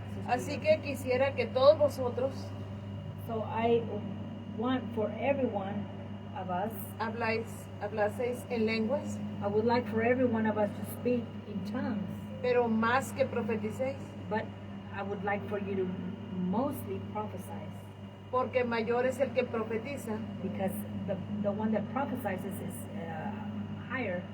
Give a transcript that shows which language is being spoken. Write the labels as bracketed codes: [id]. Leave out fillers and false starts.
[es] Así que quisiera que todos vosotros [en] So I want for every one of us, [es] hablaseis en lenguas, [en] I would like for every one of us to speak in tongues, [es] pero más que profeticéis, [en] but I would like for you to mostly prophesy, [es] porque mayor es el que profetiza [en] because the one that prophesies is higher